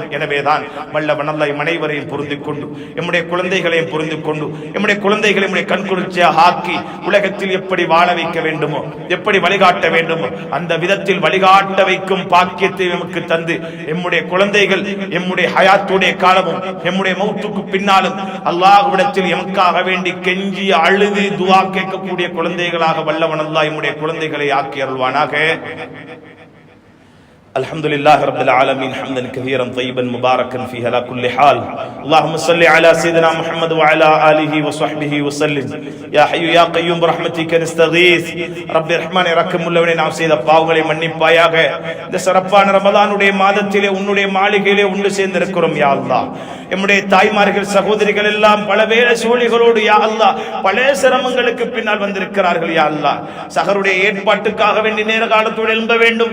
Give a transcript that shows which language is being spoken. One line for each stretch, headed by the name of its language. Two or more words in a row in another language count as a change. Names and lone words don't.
Tamil: எனவேதான் வல்லவன் அல்லாஹ் அனைவரையும் பொருந்திக் கொண்டு, நம்முடைய குழந்தைகளையும் பொருந்திக் கொண்டு, நம்முடைய குழந்தைகளை நம்முடைய கண்குளிர்ச்சியாக ஆக்கி உலகத்தில் எப்படி வாழ வைக்க வேண்டுமோ, எப்படி வழிகாட்ட வேண்டுமோ அந்த விதத்தில் வழிகாட்ட வைக்கும் பாக்கியத்தை நமக்கு தந்து, நம்முடைய குழந்தைகள் நம்முடைய ஹயாத்துடைய காலமும் நம்முடைய மௌத்துக்கு பின்னாலும் அல்லாஹ்விடத்தில் எமக்காக வேண்டி கெஞ்சி அழுது துஆ கேட்கக்கூடிய குழந்தைகளாக வல்லவன் அல்லாஹ் நம்முடைய குழந்தைகளை ஆக்கி அருள்வானாக.
Arabic: الحمد لله رب العالمين حمدا كثيرا طيبا مباركا فيه على كل حال. اللهم صل على سيدنا محمد وعلى آله وصحبه وسلم. يا حي يا قيوم برحمتك نستغيث. رب الرحمن
Tamil: இரக்கம் உள்ளவனே, நாம் செய்த பாவங்களை மன்னிப்பாயாக. இந்த சிறப்பான ரமலானுடைய மாதத்திலே உன்னுடைய மாளிகையிலே ஒன்று சேர்ந்திருக்கிறோம்
Arabic: يا الله.
Tamil: நம்முடைய தாய்மார்கள் சகோதரிகள் எல்லாம் பல வேலை சோழிகளோடு
Arabic: يا الله
Tamil: பல சிரமங்களுக்கு பின்னால் வந்திருக்கிறார்கள்
Arabic: يا الله.
Tamil: சஹருடைய ஏற்பாட்டுக்காக வேண்டி நேர காலத்தோடு எழும்ப வேண்டும்.